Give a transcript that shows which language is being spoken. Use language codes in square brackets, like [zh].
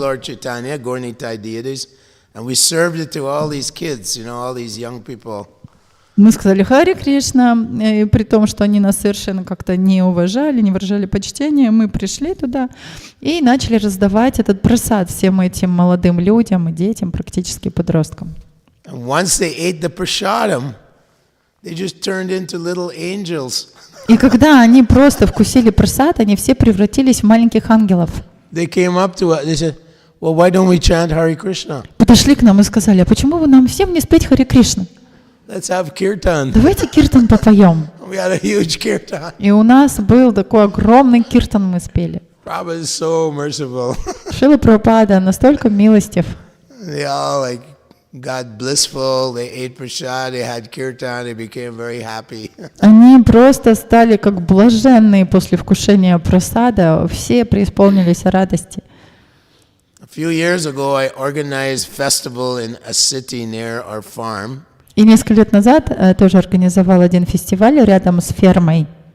[en] Lord Chaitanya, Gauranitai deities, and we served it to all these kids, all these young people. [ru] Мы сказали «Харе Кришна», и при том, что они нас совершенно как-то не уважали, не выражали почтения, мы пришли туда и начали раздавать этот прасад всем этим молодым людям и детям, практически подросткам. [en] And once they ate the prasadam, they just turned into little angels. [ru] И когда они просто вкусили прасад, они все превратились в маленьких ангелов. [en] They came up to us, they said, well, why don't we chant Hare Krishna? [ru] Подошли к нам и сказали, а почему вы нам всем не спеть Харе Кришна? [en] Let's have kirtan. [ru] Давайте киртан попоем. [en] We had a huge kirtan. [ru] И у нас был такой огромный киртан, мы спели. [en] Prabhupada is so merciful. [ru] Шрила Прабхупада настолько милостив. [en] They all got blissful. They ate prasad. They had kirtan. They became very happy. [ru] Они просто стали как блаженные после вкушения прасада. Все преисполнились радости. [en] A few years ago, I organized a festival in a city near our farm. [ru] И несколько лет назад тоже организовал один фестиваль рядом с фермой.